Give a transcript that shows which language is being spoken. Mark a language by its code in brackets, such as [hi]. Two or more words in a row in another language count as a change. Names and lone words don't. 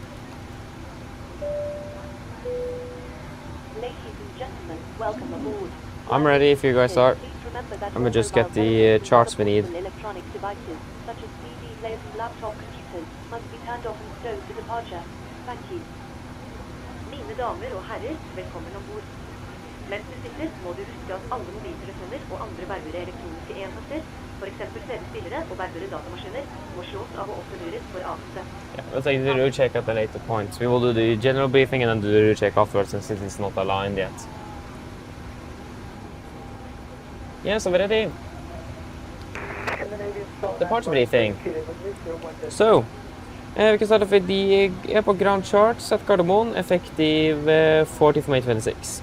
[en] Ladies and gentlemen, welcome aboard. I'm ready if you guys are. Please remember that Let me all just mobile get the phones charts we need. and electronic devices, such as CD players and laptop computers, must be turned off and stowed for departure. Thank you. [no] Mine damer og herrer, velkommen ombord. Mens du sitter, må du huske at alle mobiltelefoner og andre bærbare elektroniske enheter, for eksempel CD-spillere og bærbare datamaskiner, må slås av og offentliggjøres for avsett. [en] Yeah, we'll take the route check at a later point. We will do the general briefing and then do the route check afterwards since it is not aligned yet. Yes, are we ready? Departure briefing. So, we can start off with the airport ground charts at Gardermoen, effective 14th May 26.